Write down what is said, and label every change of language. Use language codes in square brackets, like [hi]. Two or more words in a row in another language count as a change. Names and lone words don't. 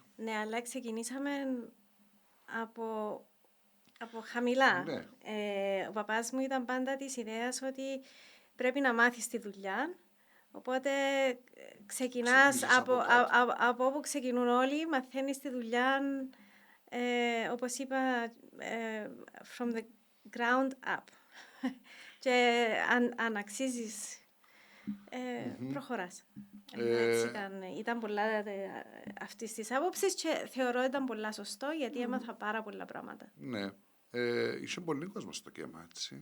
[el] Ναι, αλλά ξεκινήσαμε από χαμηλά. Ναι. Ο παπάς μου ήταν πάντα της ιδέας ότι πρέπει να μάθεις τη δουλειά. Οπότε ξεκινάς από όπου ξεκινούν όλοι, μαθαίνεις τη δουλειά, όπως είπα, [en] from the ground up. [el] Και αν αξίζεις, προχωράς. Έτσι ήταν πολλά αυτής της άποψης και θεωρώ ήταν πολλά σωστό, γιατί έμαθα πάρα πολλά πράγματα. Ναι. Είχε πολύ κόσμο στο ΚΕΜΑ, έτσι.